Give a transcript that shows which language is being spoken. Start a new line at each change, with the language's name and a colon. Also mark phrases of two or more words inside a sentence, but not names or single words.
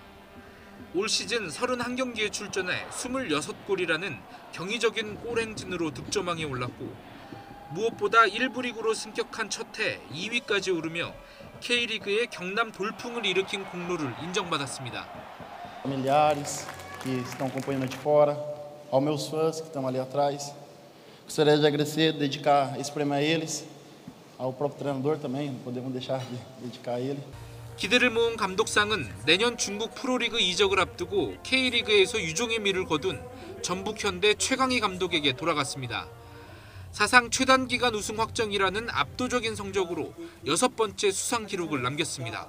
Korean: 올 시즌 31경기에 출전해 26골이라는 경이적인 골 행진으로 득점왕에 올랐고 무엇보다 1부 리그로 승격한 첫해 2위까지 오르며 K리그의 경남 돌풍을 일으킨 공로를 인정받았습니다.
Portuguese: Familiares que estão acompanhando de fora, aos meus fãs que estão ali atrás. Gostaria de agradecer, dedicar esse prêmio a eles, ao próprio treinador também, não podemos deixar de dedicar a ele.
Korean: 기대를 모은 감독상은 내년 중국 프로리그 이적을 앞두고 K리그에서 유종의 미를 거둔 전북 현대 최강희 감독에게 돌아갔습니다. 사상 최단기간 우승 확정이라는 압도적인 성적으로 6번째 수상 기록을 남겼습니다.